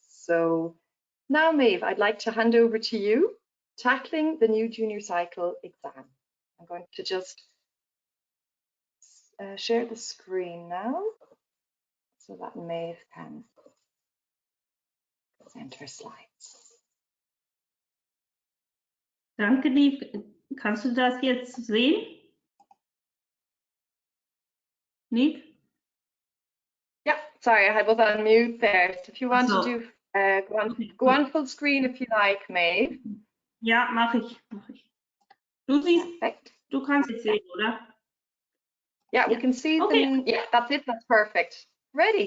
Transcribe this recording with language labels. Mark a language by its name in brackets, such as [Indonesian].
[English] So now, Medb, I'd like to hand over to you, tackling the new junior cycle exam. I'm going to just share the screen now so that Medb can present her slides. [German] Danke, Niamh. Kannst du das jetzt sehen? Niamh? [English] Yeah, sorry, I was on mute there. So if you want to do, go on full screen if you like, Medb. [German] Ja, mache ich. Du siehst, [English] perfect. [German] Du kannst es sehen, oder? [English] Yeah, we can see them. Yeah, that's it. That's perfect. Ready?